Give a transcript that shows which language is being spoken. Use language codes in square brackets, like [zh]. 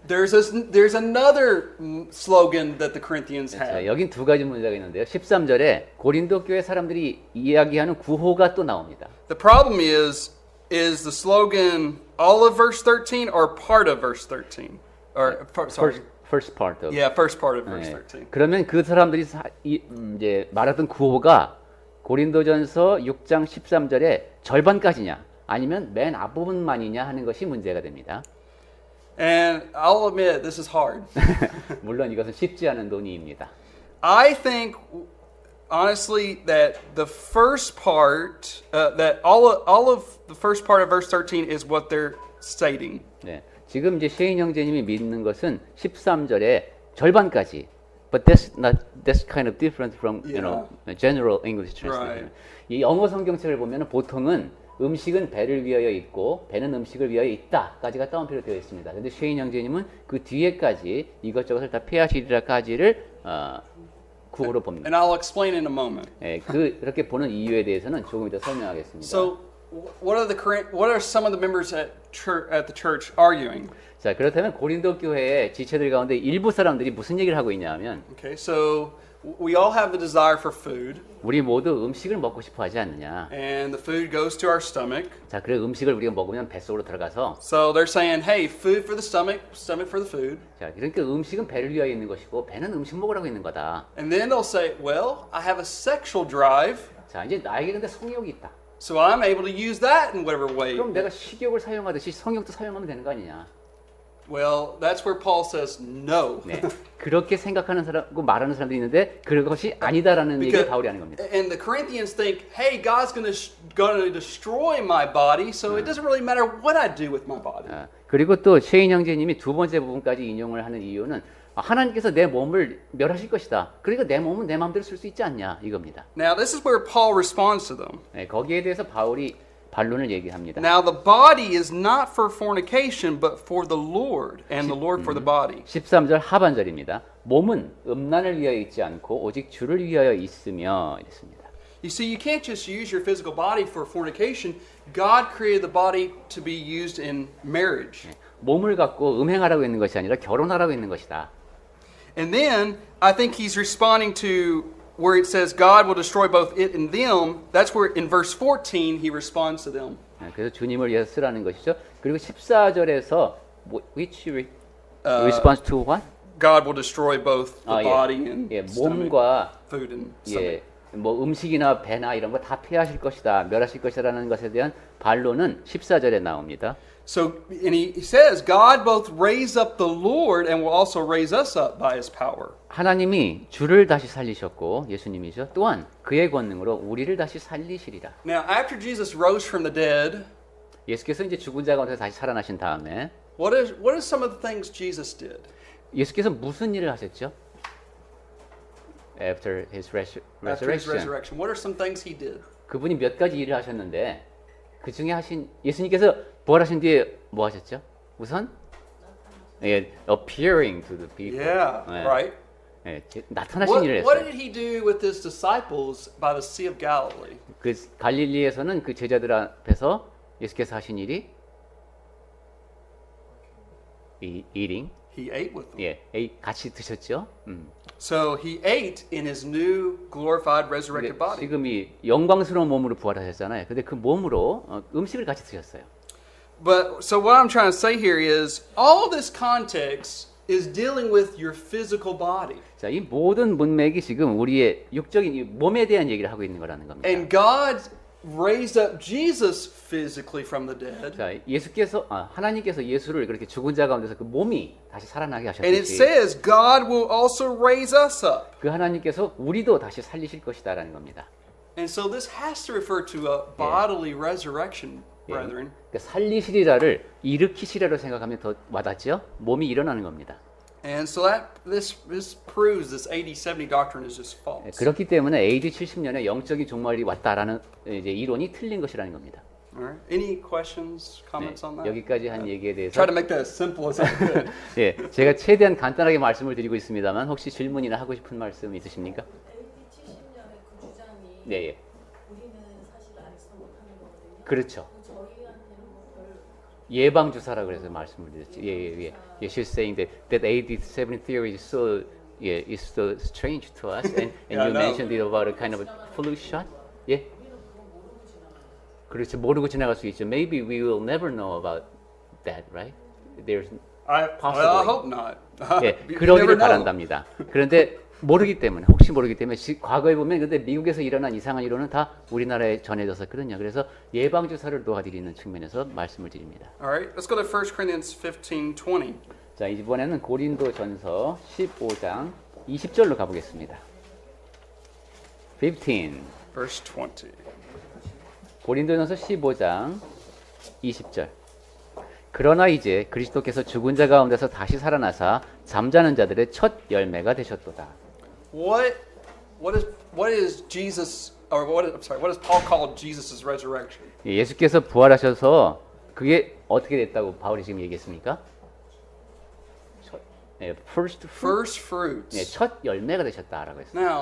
[en] There's another slogan that the Corinthians [ko] 자, [en] have. [ko] 여긴 두 가지 문제가 있는데요. 13절에 고린도 교회 사람들이 이야기하는 구호가 또 나옵니다. [en] The problem is the slogan all of verse 13 or part of verse 13? Or sorry. First part of. Yeah, first part of verse 13. [ko] 그러면 그 사람들이 이제 말하던 구호가 고린도전서 6장 13절의 절반까지냐 아니면 맨 앞부분만이냐 하는 것이 문제가 됩니다. [en] And I'll admit this is hard. [ko] 물론 이것은 쉽지 않은 논의입니다. [en] I think honestly that the first part that all of the first part of verse 13 is what they're stating. [ko] 네. 지금 이제 셰인 형제님이 믿는 것은 13절의 절반까지. [en] But that's kind of different from general English translation. Right. [ko] 이 영어 성경책을 보면 보통은 음식은 배를 위하여 있고 배는 음식을 위하여 있다까지가 따옴표로 되어 있습니다. 그런데 셰인 형제님은 그 뒤에까지 이것저것을 다 폐하시리라까지를 구호로 봅니다. [en] And I'll explain in a moment. [ko] 예, 그렇게 보는 이유에 대해서는 조금 이따 설명하겠습니다. [en] So, what are some of the members at the church arguing? [ko] 자, 그렇다면 고린도 교회의 지체들 가운데 일부 사람들이 무슨 얘기를 하고 있냐면 [en] Okay, so we all have the desire for food, [ko] 우리 모두 음식을 먹고 싶어 하지 않느냐. [en] and the food goes to our stomach. [ko] 자, 그래 음식을 우리가 먹으면 뱃속으로 들어가서 [en] So they're saying, hey, food for the stomach, stomach for the food. [ko] 자, 그러니까 음식은 배를 위하여 있는 것이고 배는 음식 먹으라고 있는 거다. [en] And then they'll say, well, I have a sexual drive, [ko] 자, 이제 나에게 근데 성욕이 있다. [en] so I'm able to use that in whatever way. [ko] 그럼 내가 식욕을 사용하듯이 성욕도 사용하면 되는 거 아니냐. [en] Well, that's where Paul says no. [ko] 네. 그렇게 생각하는 사람고 말하는 사람들이 있는데 그것이 아니다라는 얘기를 바울이 하는 겁니다. [en] And the Corinthians think, hey, God's going to destroy my body, so it doesn't really matter what I do with my body. [ko] 그리고 또 셰인 형제님이 두 번째 부분까지 인용을 하는 이유는 하나님께서 내 몸을 멸하실 것이다. 그러니까 내 몸은 내 마음대로 쓸 수 있지 않냐 이겁니다. [en] Now, this is where Paul responds to them. [ko] 네, 거기에 대해서 바울이 반론을 얘기합니다. [en] Now, the body is not for fornication, but for the Lord, and the Lord for the body. [ko] 13절 하반절입니다. 몸은 음란을 위하여 있지 않고 오직 주를 위하여 있으며 이랬습니다. [en] You see, you can't just use your physical body for fornication. God created the body to be used in marriage. [ko] 몸을 갖고 음행하라고 있는 것이 아니라 결혼하라고 있는 것이다. [en] And then, I think he's responding to where it says God will destroy both it and them. That's where in verse 14 he responds to them. [ko] 그래서 주님을 위해서 쓰라는 것이죠. 그리고 14절에서 [en] which response to what? God will destroy both the body and stomach, [ko] 몸과 [en] food and stomach. [ko] 뭐 음식이나 배나 이런 거 다 폐하실 것이다, 멸하실 것이다라는 것에 대한 반론은 14절에 나옵니다. [en] So, and he says, God both raised up the Lord and will also raise us up by his power. [ko] 하나님이 주를 다시 살리셨고 예수님이죠. 또한 그의 권능으로 우리를 다시 살리시리라. [en] Now, after Jesus rose from the dead, [ko] 예수께서 이제 죽은 자 가운데서 다시 살아나신 다음에 [en] what are some of the things Jesus did? [ko] 예수께서 무슨 일을 하셨죠? [en] After his After his resurrection. resurrection, what are some things he did? [ko] 그분이 몇 가지 일을 하셨는데 그 중에 하신 예수님께서 부활하신 뒤에 뭐 하셨죠? 우선 예, [en] appearing to the people. Yeah, [ko] 예, [en] right. [ko] 예, 나타나신 일을 [en] What [ko] 했어요. [en] did he do with his disciples by the Sea of Galilee? [ko] 그 갈릴리에서는 그 제자들 앞에서 예수께서 하신 일이 [en] eating. He ate with them. [ko] 예, 같이 드셨죠. [en] So he ate in his new glorified resurrected body. [ko] 지금 이 영광스러운 몸으로 부활하셨잖아요. 근데 그 몸으로 음식을 같이 드셨어요. [en] But so what I'm trying to say here is all this context is dealing with your physical body. [ko] 자, 이 모든 문맥이 지금 우리의 육적인 이 몸에 대한 얘기를 하고 있는 거라는 겁니다. [en] And God raised up Jesus physically from the dead. [ko] 자, 하나님께서 예수를 그렇게 죽은 자 가운데서 그 몸이 다시 살아나게 [en] And it [ko] 하셨듯이 [en] says God will also raise us up. [ko] 그 하나님께서 우리도 다시 살리실 것이다라는 겁니다. [en] And so this has to refer to a bodily resurrection, [ko] 예, [en] brethren. [ko] 그러니까 살리시리라를 일으키시리라로 생각하면 더 와닿죠? 몸이 일어나는 겁니다. [en] And so this proves this AD 70 doctrine is just false. [ko] 그렇기 때문에 AD 70년에 영적인 종말이 왔다라는 이제 이론이 틀린 것이라는 겁니다. [en] All right. Any questions, comments on that? [ko] 여기까지 한 얘기에 대해서 [en] Try to make that as simple as I could. [ko] 예, 제가 최대한 간단하게 말씀을 드리고 있습니다만 혹시 질문이나 하고 싶은 말씀 있으십니까? AD 70년에 그 주장이 네, 예. 우리는 사실 알지도 못하는 거거든요. 그렇죠. 저희한테는 뭐별 예방 주사라 그래서 말씀을 드렸죠. 예. [en] She's saying that AD7 theory is so strange to us, and Yeah, I you know. mentioned it about a kind of a flu shot. [ko] 예. 그렇죠. 모르고 지나갈 수 있죠. [en] Maybe we will never know about that, right? There's I Possibly. hope not. [ko] 예, [en] You [ko] 그러기를 [en] never know. [ko] 바란답니다. 그런데 모르기 때문에 혹시 모르기 때문에 과거에 보면 근데 미국에서 일어난 이상한 이론은 다 우리나라에 전해졌었거든요. 그래서 예방 주사를 도와드리는 측면에서 말씀을 드립니다. [en] All right, let's go to 1 Corinthians 15:20. [ko] 자, 이번에는 고린도전서 15장 20절로 가보겠습니다. [en] 15. Verse 20. [ko] 고린도전서 15장 20절. 그러나 이제 그리스도께서 죽은 자 가운데서 다시 살아나사 잠자는 자들의 첫 열매가 되셨도다. [en] What is Jesus or what is Paul called Jesus' resurrection? [ko] 예수께서 부활하셔서 그게 어떻게 됐다고 바울이 지금 얘기했습니까? [en] First fruits. [ko] 첫 열매가 되셨다라고 했어요.